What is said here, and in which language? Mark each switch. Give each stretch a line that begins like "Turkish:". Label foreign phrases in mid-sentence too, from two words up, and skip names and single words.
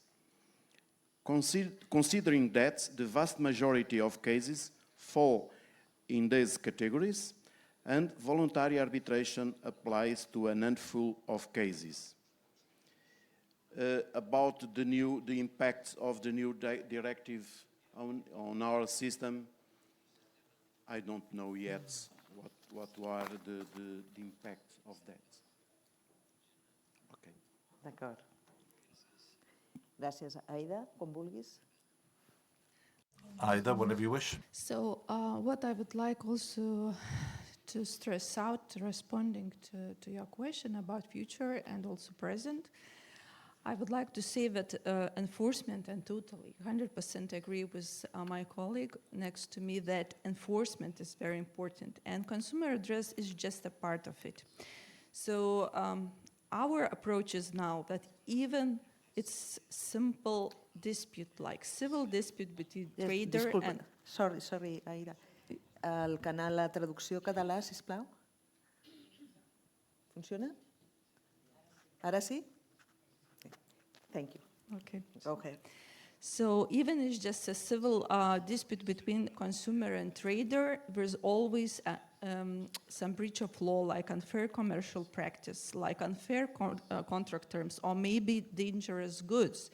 English: Considering that the vast majority of cases fall in these categories, and voluntary arbitration applies to a handful of cases. About the impact of the new directive on our system, I don't know yet what were the impact of that. Okay.
Catalan: D'acord. Gràcies. Aida, com vulguis. Aida,
English: whenever you wish. So what I would like also to stress out, responding to your question about future and also present, I would like to say that enforcement, and totally 100% agree with my colleague next to me that enforcement is very important and consumer redress is just a part of it. So our approach is now that even it's simple dispute, like civil dispute between trader Disculpa. and... Sorry, Aida.
Catalan: El canal, la traducció català, sisplau. Funciona? Ara sí?
English: Thank you. Okay. Go ahead. So even if it's just a civil dispute between consumer and trader, there's always some breach of law, like unfair commercial practice, like unfair contract terms, or maybe dangerous goods.